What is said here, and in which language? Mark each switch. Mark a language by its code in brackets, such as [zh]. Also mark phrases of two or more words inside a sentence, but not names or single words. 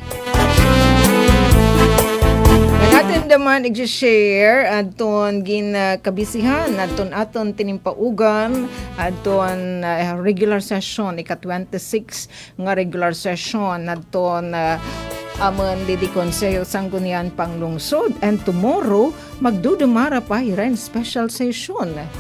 [war] natin naman i-share aton kabisihan aton tinimpaugan aton [en] regular session [war] ika-26 nga [en] regular session [war] aton amon di Konseyo Sangguniang Panglungsod [en] and tomorrow [war] magdudumara pa hiran [en] special session.